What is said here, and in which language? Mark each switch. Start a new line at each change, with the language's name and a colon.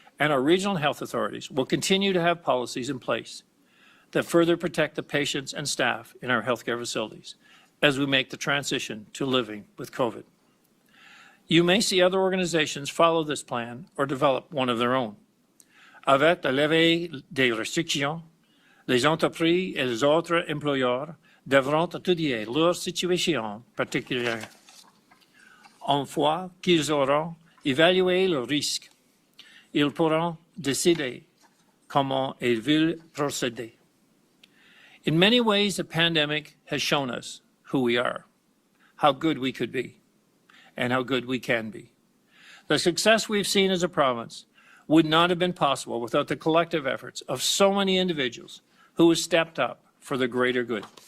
English: and our regional health authorities will continue to have policies in place that further protect the patients and staff in our healthcare facilities as we make the transition to living with COVID. You may see other organizations follow this plan or develop one of their own.
French: Avec la levée des restrictions, les entreprises et les autres employeurs devront étudier leur situation particulière. Une fois qu'ils auront évalué le risque, ils pourront décider comment ils veulent procéder.
English: In many ways, the pandemic has shown us who we are, how good we could be, and how good we can be. The success we've seen as a province would not have been possible without the collective efforts of so many individuals who have stepped up for the greater good.